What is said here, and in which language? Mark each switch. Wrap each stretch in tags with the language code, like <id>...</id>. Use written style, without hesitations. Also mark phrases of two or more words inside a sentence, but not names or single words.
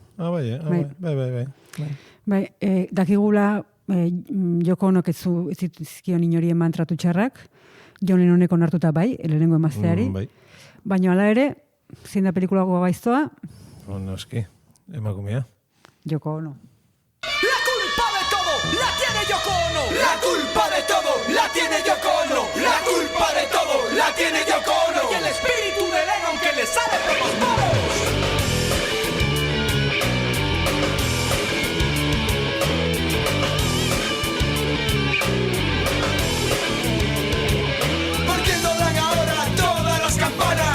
<eu>Bai, dakigula Yoko Onok ez zizkion inori eman tratu txarrak, John Lennonek onartuta bai, lehenengo emazteari. Baina hala ere, zein da pelikulako gaiztoa? Noski, emakumea. Yoko Ono.</eu> <es>La culpa de todo la tiene Yoko Ono. La culpa de todo la tiene Yoko Ono. La culpa de todo la tiene Yoko Ono. Y el espíritu de Lennon que le sale por los poros. ¿Por qué doblan ahora todas las campanas?</es>